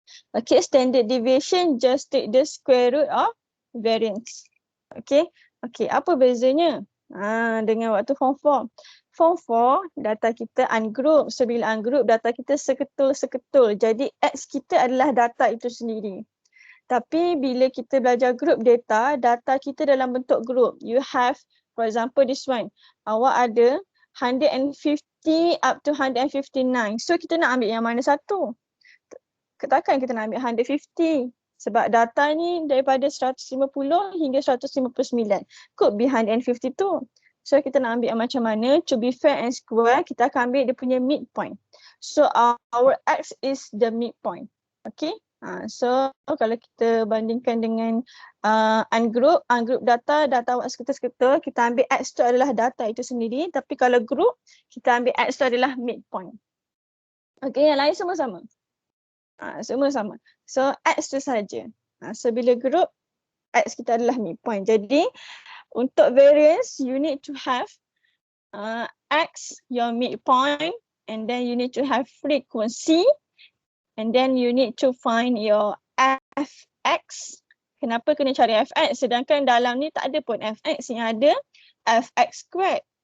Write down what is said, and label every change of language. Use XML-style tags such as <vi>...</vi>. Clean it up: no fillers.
<en>Okay, standard deviation just take the square root of variance.</en> <ms>Okay, apa bezanya dengan waktu form 4? Form 4, data kita ungroup. So bila ungroup, data kita seketul. Jadi X kita adalah data itu sendiri. Tapi bila kita belajar group data, data kita dalam bentuk group.</ms> <en>You have, for example this one.</en> <ms>Awak ada 150 up to 159. So kita nak ambil yang mana satu? Takkan kita nak ambil 150. Sebab data ni daripada 150 hingga 159.</ms> <en>Could be 152.</en> <ms>So kita nak ambil yang macam mana?</ms> <en>To be fair and square,</en> <ms>kita akan ambil dia punya midpoint.</ms> <en>So our X is the midpoint.</en> <ms>Okay. So kalau kita bandingkan dengan ungroup data awak seketul-seketul, kita ambil X tu adalah data itu sendiri. Tapi kalau group, kita ambil X tu adalah midpoint. Okay, yang lain semua sama. Semua sama. So X tu saja. So bila group, X kita adalah midpoint. Jadi untuk</ms> <en>variance, you need to have X, your midpoint, and then you need to have frequency, and then you need to find your fx.</en> <ms>Kenapa kena cari fx? Sedangkan dalam ni tak ada pun fx, yang ada fx squared.</ms>